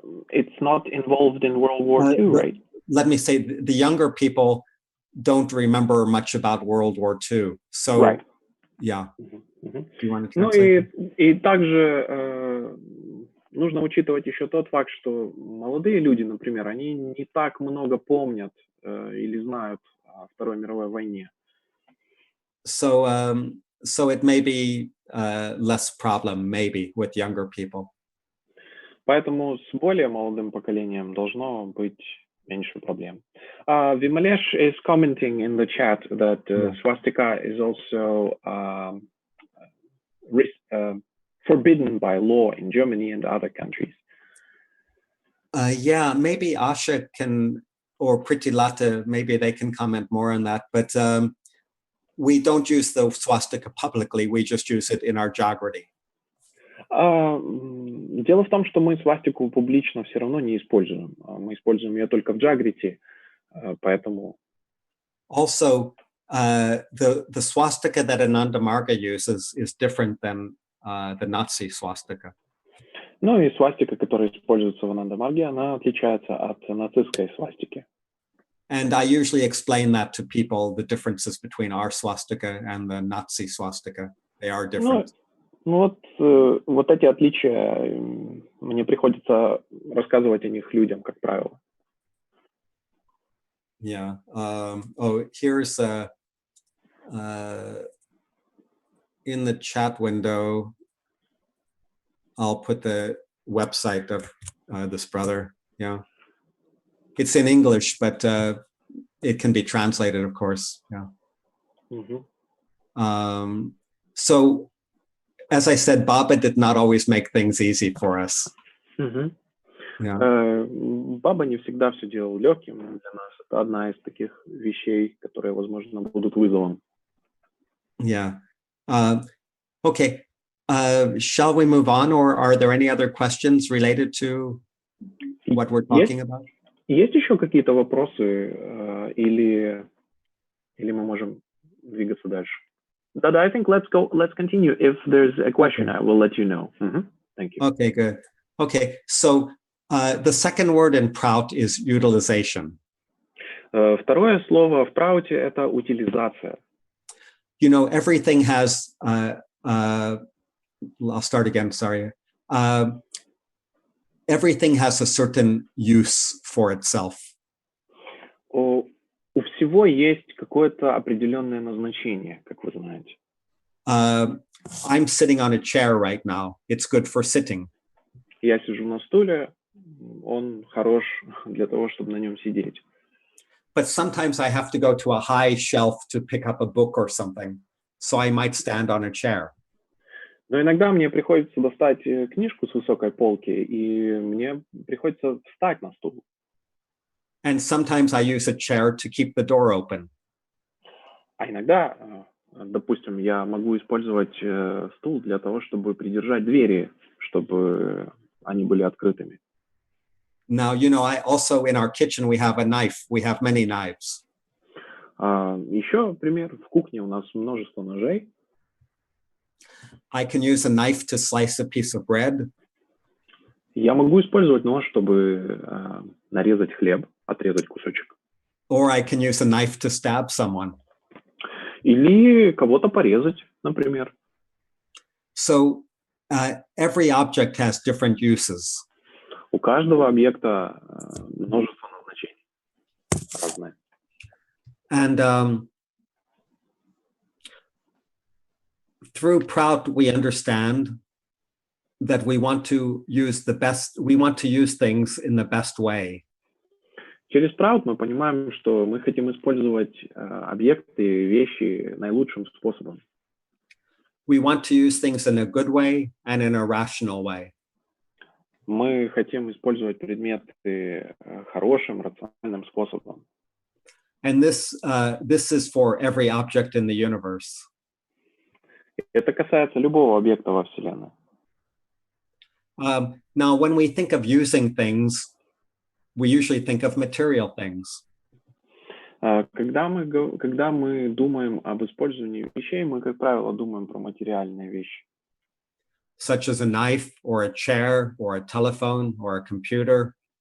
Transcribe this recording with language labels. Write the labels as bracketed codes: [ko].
[en] It's not involved in World War II, right? Let me say, the younger people don't remember much about World War II. So, right. Yeah. Do you want to Ну translate? [ru] и также нужно учитывать еще тот факт, что молодые люди, например, они не так много помнят или знают о Второй мировой войне. [en] So it may be less problem, maybe, with younger people. [ru] Поэтому с более молодым поколением должно быть меньше проблем. [en] Vimalesh is commenting in the chat that swastika is also forbidden by law in Germany and other countries. Yeah, maybe Asha can, or Priti Lata, maybe they can comment more on that. But we don't use the swastika publicly. We just use it in our Jagrati. [ru] Дело в том, что мы свастику публично все равно не используем. Мы используем ее только в Джагрите, поэтому... [en] Also, the swastika that Ananda Marga uses is different than the Nazi swastika. [ru] Ну и свастика, которая используется в Ананда-марге, она отличается от нацистской свастики. [en] And I usually explain that to people, the differences between our swastika and the Nazi swastika. They are different. [ru] Вот эти отличия, мне приходится рассказывать о них людям, как правило. [en] Yeah. Here's in the chat window, I'll put the website of this brother. Yeah. It's in English, but it can be translated, of course. Yeah. So, as I said, Baba did not always make things easy for us. Yeah. [ru] Баба не всегда все делал легким для нас. Это одна из таких вещей, которые, возможно, будут вызовом. [en] Yeah. Okay. Shall we move on, or are there any other questions related to what we're talking about? [ru] Есть еще какие-то вопросы, или мы можем двигаться дальше? [en] Dada, I think let's continue. If there's a question, I will let you know. Thank you. Okay, good. Okay, so the second word in PRAUT is utilization. [ru] Второе слово в прауте — это утилизация. [en] You know, everything has, I'll start again, sorry. Everything has a certain use for itself. [ru] У всего есть какое-то определенное назначение, как вы знаете. [en] I'm sitting on a chair right now. It's good for sitting. [ru] Я сижу на стуле, он хорош для того, чтобы на нем сидеть. [en] But sometimes I have to go to a high shelf to pick up a book or something. So I might stand on a chair. [ru] Но иногда мне приходится достать книжку с высокой полки, и мне приходится встать на стул. [en] And sometimes I use a chair to keep the door open. [ru] А иногда, допустим, я могу использовать стул для того, чтобы придержать двери, чтобы они были открытыми. [en] Now, you know, I also in our kitchen, we have a knife. We have many knives. [ru] Еще пример. В кухне у нас множество ножей. [en] I can use a knife to slice a piece of bread. [ru] Я могу использовать нож, чтобы нарезать хлеб, отрезать кусочек. [en] Or I can use a knife to stab someone. [ru] Или кого-то порезать, например. [en] So every object has different uses. [ru] У каждого объекта множество назначений разное. [en] And through ПРАУТу we understand that we want to use things in the best way. [ru] Через ПРАУТу мы понимаем, что мы хотим использовать объекты, вещи наилучшим способом. [en] We want to use things in a good way and in a rational way. [ru] Мы хотим использовать предметы хорошим, рациональным способом. [en] And this is for every object in the universe. [ru] Это касается любого объекта во Вселенной. [en] Now, when we think of using things, we usually think of material things. [ru] Когда мы думаем об использовании вещей, мы, как правило, думаем про материальные вещи. [en] Such as a knife or a chair or a telephone or a computer.